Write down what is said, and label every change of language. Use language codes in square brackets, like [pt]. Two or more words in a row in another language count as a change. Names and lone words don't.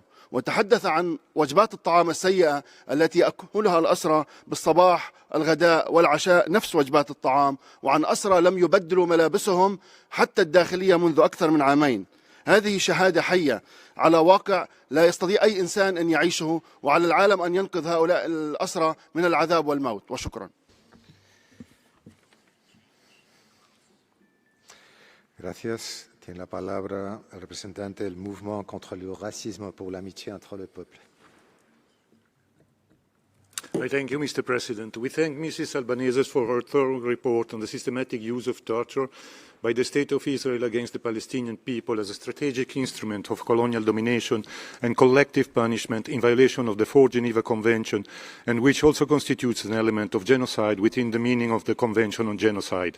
[ar] وتحدث عن وجبات الطعام السيئة التي يأكلها الأسرى بالصباح الغداء والعشاء نفس وجبات الطعام، وعن أسرى لم يبدلوا ملابسهم حتى الداخلية منذ أكثر من عامين. هذه شهادة حية على واقع لا يستطيع أي إنسان أن يعيشه، وعلى العالم أن ينقذ هؤلاء الأسرى من العذاب والموت. وشكرا. [es] Gracias. Tiene la palabra el representante del Mouvement contre le racisme pour l'amitié entre les peuples. [en] I thank you, Mr. President. We thank Mrs. Albanese for her thorough report on the systematic use of torture by the State of Israel against the Palestinian people as a strategic instrument of colonial domination and collective punishment in violation of the Fourth Geneva Convention, and which also constitutes an element of genocide within the meaning of the Convention on Genocide.